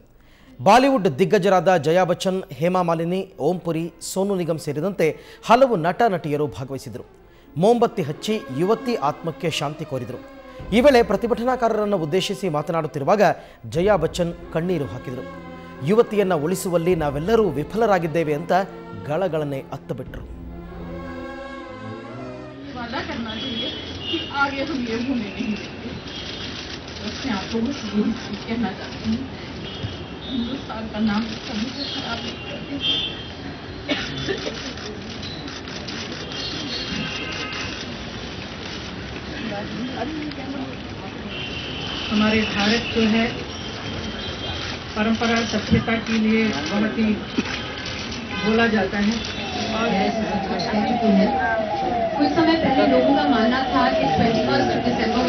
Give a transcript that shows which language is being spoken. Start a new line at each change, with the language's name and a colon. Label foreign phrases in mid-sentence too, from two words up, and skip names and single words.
Kannada: ಬಾಲಿವುಡ್ ದಿಗ್ಗಜರಾದ ಜಯಾ ಬಚ್ಚನ್, ಹೇಮಾ ಮಾಲಿನಿ, ಓಂ ಪುರಿ, ಸೋನು ನಿಗಮ್ ಸೇರಿದಂತೆ ಹಲವು ನಟ ನಟಿಯರು ಭಾಗವಹಿಸಿದರು. ಮೋಂಬತ್ತಿ ಹಚ್ಚಿ ಯುವತಿ ಆತ್ಮಕ್ಕೆ ಶಾಂತಿ ಕೋರಿದರು. ಈ ವೇಳೆ ಪ್ರತಿಭಟನಾಕಾರರನ್ನು ಉದ್ದೇಶಿಸಿ ಮಾತನಾಡುತ್ತಿರುವಾಗ ಜಯಾ ಬಚ್ಚನ್ ಕಣ್ಣೀರು ಹಾಕಿದರು. ಯುವತಿಯನ್ನು ಉಳಿಸುವಲ್ಲಿ ನಾವೆಲ್ಲರೂ ವಿಫಲರಾಗಿದ್ದೇವೆ ಅಂತ ಗಳಗಳನೆ ಅತ್ತಬಿಟ್ಟರು.
Hindi: हिंदुस्तान का नाम कभी से खराब नहीं करते। हमारे भारत जो है परंपरा सभ्यता के लिए बहुत ही बोला जाता है और कुछ समय पहले लोगों का मानना था कि 21 दिसंबर